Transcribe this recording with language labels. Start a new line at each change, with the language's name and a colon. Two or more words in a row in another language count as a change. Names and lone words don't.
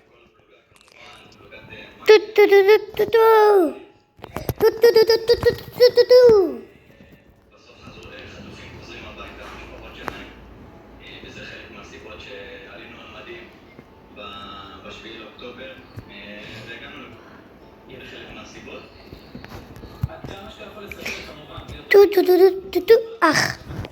Hebrew: טו טו טו טו טו טו טו טו טו טו טו טו טו. בסוף חטופים חוזרים הביתה למשפחות שלהם, וזה חלק מהסיבות שעלינו על מדים ב7 לאוקטובר והגענו לפה. זה חלק מהסיבות. עד כמה שאתה יכול לספר כמובן. טו טו טו טו טו. אח.